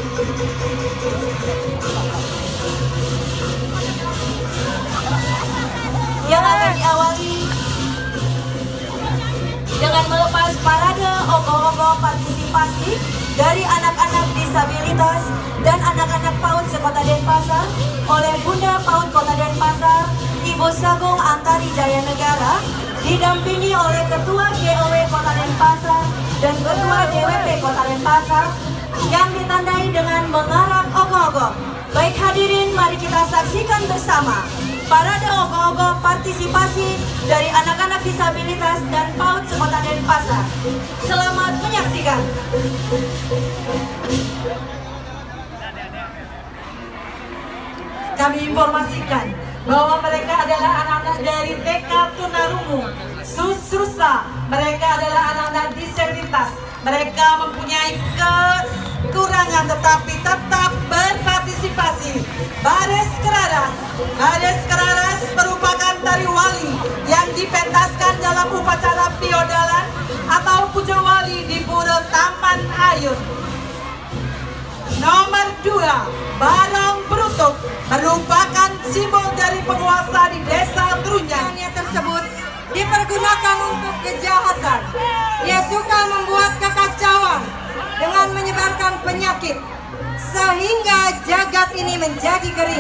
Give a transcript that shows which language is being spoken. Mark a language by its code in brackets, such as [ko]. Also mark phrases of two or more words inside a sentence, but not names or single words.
[id] Yang akan diawali dengan melepas Parade Ogoh-Ogoh partisipasi dari anak-anak disabilitas dan anak-anak PAUD sekota Denpasar oleh Bunda PAUD Kota Denpasar, Ibu Sagung Antari Jaya Negara, didampingi oleh Ketua GOW Kota Denpasar dan Ketua DWP Kota Denpasar yang ditandai dengan mengarak ogoh-ogoh. Baik hadirin, mari kita saksikan bersama Parade Ogoh-Ogoh partisipasi dari anak-anak disabilitas dan PAUD sekota Denpasar. Selamat menyaksikan. Kami informasikan bahwa mereka adalah anak-anak dari TK Tunarungu, Susrusa. Mereka adalah anak-anak disabilitas. Mereka mempunyai kekurangan tetapi tetap berpartisipasi. Baris Keraras. Baris Keraras merupakan tari wali yang dipentaskan dalam upacara piodalan atau puja wali di Pura Taman Ayun. Nomor 2, Barong Berutuk merupakan simbol dari penguasa di desa Trunyan. Tersebut dipergunakan untuk kejahatan. Ia suka membuat kekacauan dengan menyebarkan penyakit sehingga jagat ini menjadi kering.